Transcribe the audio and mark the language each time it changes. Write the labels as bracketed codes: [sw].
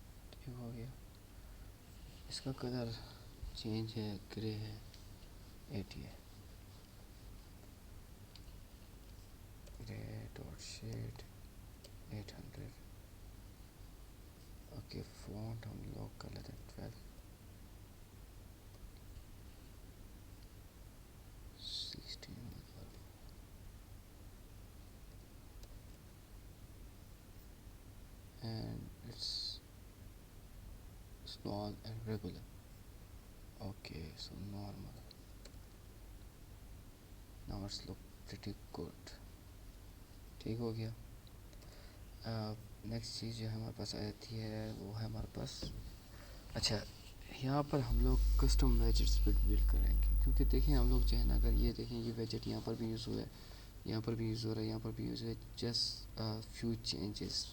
[ur] ٹھیک ہو گیا. اس کا کلر چینج ہے, گرے ہے, 80 ہے. گرے ڈاٹ شیڈ 800. اوکے, فونٹ ہم لوگ کر لیتے ہیں 12. [en] 16 and it's small and regular. Okay, so normal. Now it's look pretty good. [ur] ٹھیک ہو گیا. نیکسٹ چیز جو ہمارے پاس آتی ہے وہ ہے ہمارے پاس, اچھا یہاں پر ہم لوگ کسٹم ویجٹس بلڈ کریں گے, کیونکہ دیکھیں ہم لوگ جو ہے نا, اگر یہ دیکھیں یہ ویجٹ یہاں پر بھی یوز ہوا ہے, یہاں پر بھی یوز ہو رہا ہے, یہاں پر بھی یوز ہے, [en] Just few changes.